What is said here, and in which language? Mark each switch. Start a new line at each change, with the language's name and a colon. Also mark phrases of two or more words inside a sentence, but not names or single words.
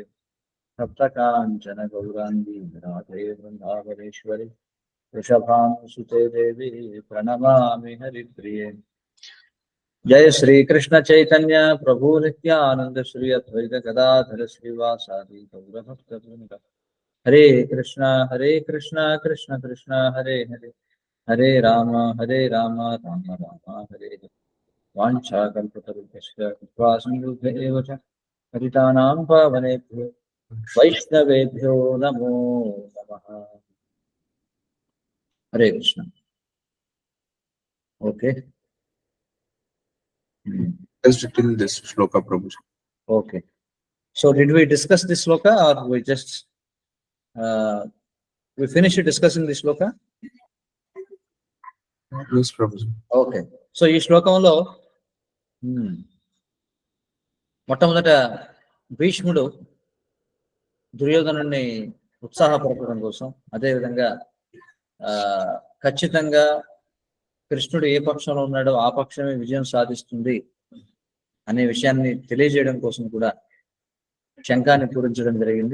Sanskrit: సప్త కాంచన గౌరాంగి రాధే బృందావనేశ్వరి వృషభానుసుతే దేవి ప్రణమామి హరిప్రియే. జయ శ్రీ కృష్ణ చైతన్య ప్రభు నిత్యానంద శ్రీ అద్వైత గదాధర శ్రీవాసాది గౌరభక్తవృంద. హరే కృష్ణ కృష్ణ కృష్ణ హరే హరే, హరే రామ రామ రామ హరే హరే. వాంఛాకల్పతరుభ్యశ్చ కృపా సింధుభ్యైవ చ పతితానాం పావనేభ్యో వైష్ణవేభ్యో నమో నమః. హరే కృష్ణ.
English: ఓకే, till this shloka Prabhuji. okay. So did we discuss this shloka or we just we finished discussing this shloka? Yes Prabhuji. Okay.
Telugu: So ఈ శ్లోకంలో మొట్టమొదట భీష్ముడు దుర్యోధనుడిని ఉత్సాహపరచడం కోసం, అదేవిధంగా ఖచ్చితంగా కృష్ణుడు ఏ పక్షంలో ఉన్నాడో ఆ పక్షమే విజయం సాధిస్తుంది అనే విషయాన్ని తెలియజేయడం కోసం కూడా శంఖాన్ని పూరించడం జరిగింది.